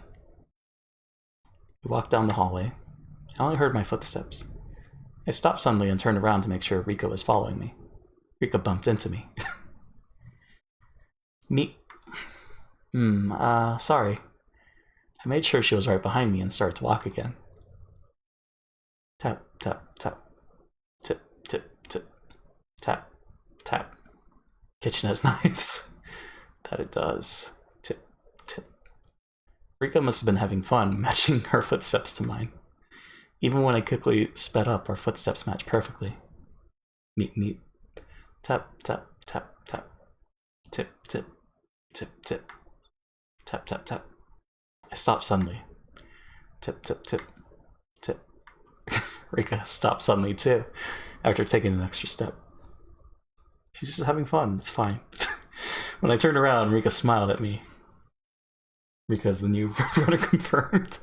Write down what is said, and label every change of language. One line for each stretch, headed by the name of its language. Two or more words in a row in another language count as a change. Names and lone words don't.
English: We walked down the hallway. I only heard my footsteps. I stopped suddenly and turned around to make sure Rika was following me. Rika bumped into me. Sorry. I made sure she was right behind me and started to walk again. Tap, tap, tap. Tip, tip, tip. Tap, tap. Kitchen has knives. That it does. Tip, tip. Rika must have been having fun matching her footsteps to mine. Even when I quickly sped up, our footsteps matched perfectly. Meep, meep. Tap, tap, tap, tap. Tip, tip. Tip, tip. Tap, tap, tap. I stopped suddenly. Tip, tip, tip. Tip. Rika stopped suddenly too, after taking an extra step. She's just having fun, it's fine. When I turned around, Rika smiled at me. Rika's the new runner confirmed.